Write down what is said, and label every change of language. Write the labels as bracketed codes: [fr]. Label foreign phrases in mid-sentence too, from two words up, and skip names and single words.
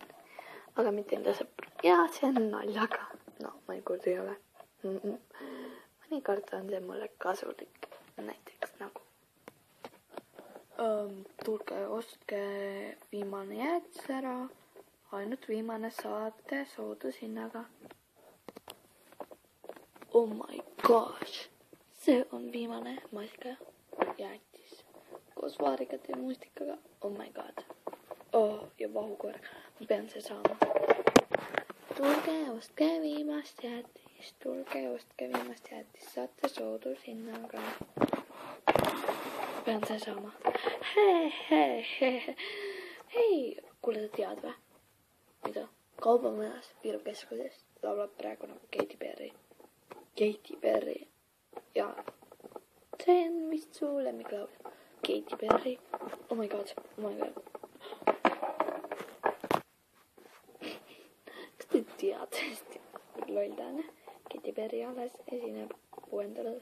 [et] Aga mitte enda sõpru. Ja see on naljaga. No, mõnikord ei ole. Mõnikord on see mulle kasulik. Näiteks nagu tulge, ostke viimane jäätis ära. Ainult viimane saate soodushinnaga. [en] Oh my gosh. [et] See on viimane maska jäätis. Koos vaarikate ja mustikaga. [en] Oh my god. [et] Oh, ja vahukoor. Ma pean see saama. Tulge, ostke viimast jäätis. Tulge, ostke viimast jäätis. Saate soodushinnaga. Pean see saama. Hei, kuule, sa tead või? Mida? Kaubamajas Viru-keskuses laulab praegu nagu Katy Perry. Ja see on vist su lemmiklaul. Katy Perry. [en] Oh my god. [et] Kas te teate, loll ta on? Katy Perry alles esineb 6.